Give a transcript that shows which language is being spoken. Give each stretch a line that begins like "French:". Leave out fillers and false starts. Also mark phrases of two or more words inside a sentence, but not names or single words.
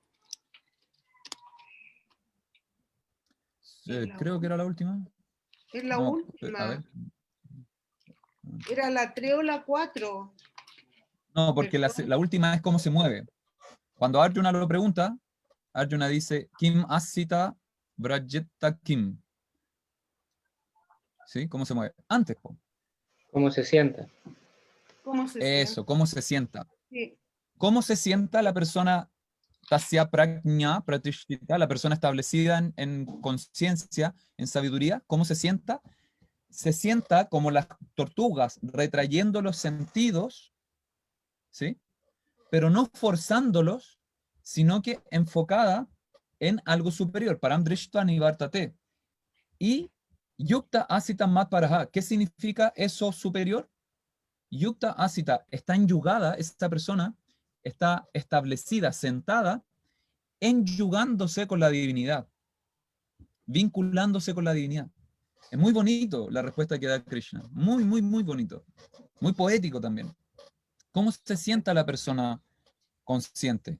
Spanish: Creo que era la última. Es la No, última. a ver. Era la 3 o la 4. No, porque la última es cómo se mueve. Cuando Arjuna lo pregunta, Arjuna dice,
Sanskrit: किम् आसीत व्रजेत किम्.
Spanish: ¿Sí? ¿Cómo se mueve? Antes. ¿Cómo se sienta? ¿Cómo se Eso, siente? ¿cómo se sienta? Sí. ¿Cómo se sienta la persona
Sanskrit: तस्य प्रज्ञा प्रतिष्ठिता,
Spanish: la persona establecida en conciencia, en sabiduría? ¿Cómo se sienta? Se sienta como las tortugas, retrayendo los sentidos, ¿sí? Pero no forzándolos, sino que enfocada en algo superior,
Sanskrit: परम् दृष्ट निवर्तते. Y युक्त आसीत मत्परः,
Spanish: ¿qué significa eso superior?
Sanskrit: युक्त आसीत,
Spanish: está enyugada, esta persona está establecida, sentada, enyugándose con la divinidad, vinculándose con la divinidad. Es muy bonito la respuesta que da Krishna, muy, muy, muy bonito, muy poético también. ¿Cómo se sienta la persona consciente?